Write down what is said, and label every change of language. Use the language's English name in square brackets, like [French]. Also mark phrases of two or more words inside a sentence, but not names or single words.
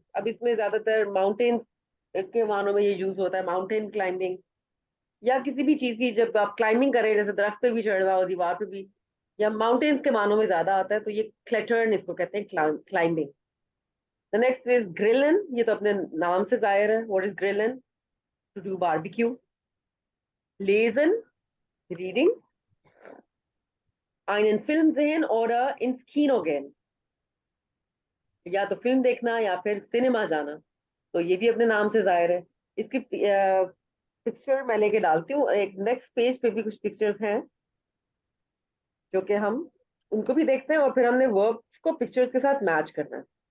[Hindi] अब इसमें ज्यादातर माउंटेन्स के मानों में ये यूज होता है, [English] mountain climbing, [Hindi] या किसी भी चीज की जब आप क्लाइंबिंग करें, जैसे दरख्त पे भी चढ़ना हो, दीवार पे भी, या माउंटेन्स के मानों में ज्यादा आता है, तो ये क्लेटर्न इसको कहते हैं, क्लाइंबिंग। [English] the next is [Hindi] ग्रिलन, ये तो अपने नाम से जाहिर है। [English] What is Grillen? To do barbecue. Lesen, reading. [German] einen Film sehen oder ins Kino gehen, [Hindi] या तो फिल्म देखना या फिर सिनेमा जाना, तो ये भी अपने नाम से जाहिर है। इसकी पिक्चर मैं लेके डालती हूँ, एक [English] next page [Hindi] पे भी कुछ पिक्चर्स हैं जो कि हम उनको भी देखते हैं, और फिर हमने वर्ब्स को पिक्चर्स के साथ मैच करना है।